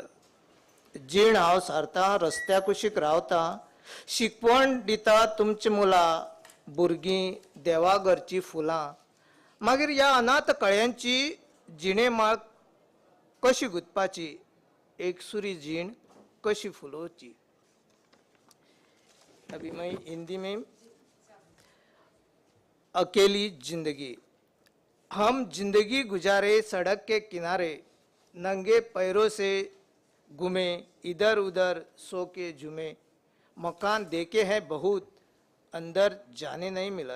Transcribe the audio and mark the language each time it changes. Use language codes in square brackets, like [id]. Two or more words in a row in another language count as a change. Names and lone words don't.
[kok] जीण हांव सारता रस्त्या कुशीक रावता, शिकवण दिता तुमची मुलां, भुरगीं देवाघरची फुलां। मागीर ह्या अनाथ कळ्यांची जिणेमाळ कशी गुंतपाची, एकसुरी जीण कशी फुलोवची। [hi] अभी मैं हिंदी में। अकेली जिंदगी। हम जिंदगी गुजारे सड़क के किनारे, नंगे पैरों से घूमे, इधर उधर सो के झूमे, मकान देखे हैं बहुत, अंदर जाने नहीं मिलत।